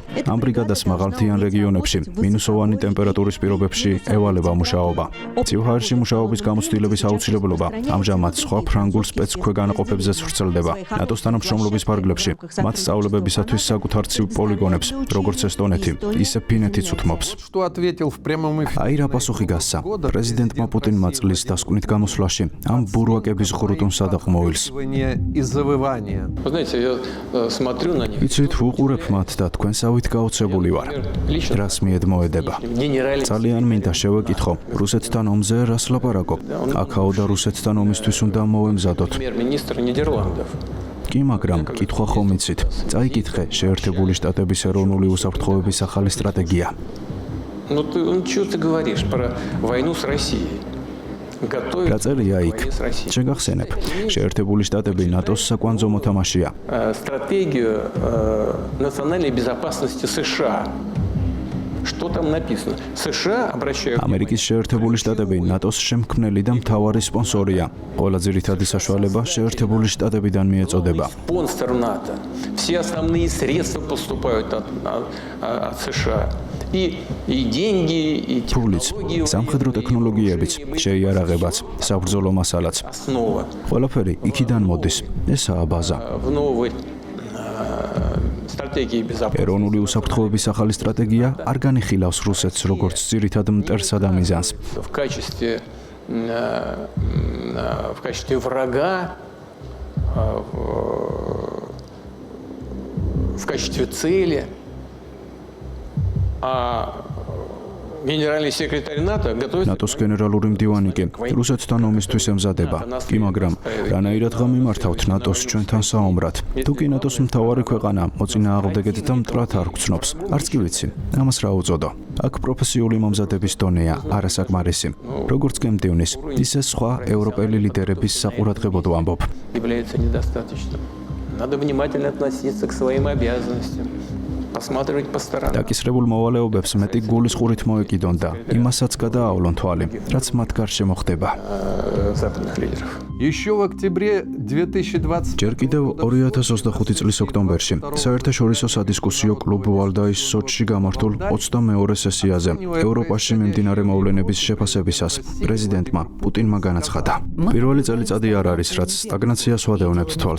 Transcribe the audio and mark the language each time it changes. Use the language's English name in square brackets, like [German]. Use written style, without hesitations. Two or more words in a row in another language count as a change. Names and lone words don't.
[Georgian] ამ ბრიგადას მაღალმთიან რეგიონებში მინუსოვანი ტემპერატურის პირობებში ევალება მუშაობა. ცივჰაერში მუშაობის გამოცდილების აუცილებლობა ამჟამად სხვა ფრანგულ სპეცქვეგანაყოფებზე ვრცელდება. ნატოს თანამშრომლობის ფარგლებში მათ სწავლებებისათვის საკუთარ ცივ პოლიგონებს, როგორც ესტონეთი, ისე ფინეთიც უთმობს. [Russian] Что ответил в прямом эфире? [Georgian] აი რა პასუხი გასცა პრეზიდენტმა პუტინმა წლის დასკვნით გამოსვლაში ამ ბურვაკების ღრუტუნს ადაღმოვილს. [Russian] И завывание. Вы знаете, я смотрю на них. [Georgian] იცით, ვუყურებ მათ და თქვენსავით გაოცებული вар. რას მიედმოედება? ძალიან მინდა შევეკითხო, რუსეთთან ომზე რას ლაპარაკობ? აქაო და რუსეთთან ომისთვის უნდა მოვემზადოთ. [Russian] Премьер-министр Нидерландов. [Georgian] კი, მაგრამ კითხვა ხომ იცით? წაიკითხე შეერთებული შტატების ეროვნული უსაფრთხოების ახალი სტრატეგია. [Russian] Ну что ты говоришь про войну с Россией? Готовят [Georgian] რა წერია იქ? [Russian] войне с Россией. [Georgian] შეგახსენებ, შეერთებული შტატები ნატოს საკვანძო მოთამაშია. [Russian] Стратегию национальной безопасности США. Что там написано? США обращают [Georgian] ამერიკის შეერთებული შტატები ნატოს შემქმნელი და მთავარი სპონსორია. ყველა ძირითადი сაშუალება შეერთებული შტატებიდან მიეწოდება. [Russian] спонсор НАТО. Все основные средства поступают от США. И деньги, и [Georgian] ფულიც, [Russian] технологии. [Georgian] სამხედრო ტექნოლოგიებიც, შეიარაღებაც, საბრძოლო მასალაც. [Russian] Основа [Georgian] ყველაფერი იქიდან მოდის. ესაა ბაზა. [Russian] в новой стратегии безопасности. [Georgian] ეროვნული უსაფრთხოების ახალი სტრატეგია არ განიხილავს რუსეთს როგორც ძირითად мტერსა და მიზანს. [Russian] В качестве врага, в качестве цели, а генеральный секретарь НАТО готовится [Georgian] ნატოს გენერალური მდივანი კი რუსეთთან ომისთვის ემზადება. კი, მაგრამ რანაირად გამიმართავთ ნატოს ჩვენთან საომრად? თუ კი ნატოს მთავარი ქვეყანა მოწინააღმდეგეთ და მტრად არ გწნობს, არც კი ვიცი, ამას რა უწოდო. აქ პროფესიული მომზადების დონეა არასაკმარისი. როგორც გემდივნის, ისე სხვა ევროპელი ლიდერების საყურადღებოდ ვამბობ. [Russian] является недостаточным. Надо внимательно относиться к своим обязанностям. Посматривать по сторонам. [Georgian] დაკისრებულ მოვალეობებს მეტი გულისყურით მოეკიდონ და იმასაც გადაავლონ თვალი, რაც მათ გარშე მოხდება. [Russian] Западных лидеров. Еще в октябре 2020 [Georgian] ჯერ კიდევ 2025 წლის ოქტომბერში საერთაშორისო სადისკუსიო კლუბ ვალდაის სოჩში გამართულ 22-ე სესიაზე ევროპაში მიმდინარე მოვლენების შეფასებისას პრეზიდენტმა პუტინმა განაცხადა: პირველი წელიწადი არ არის, რაც სტაგნაციას ვადევნებთ თვალს.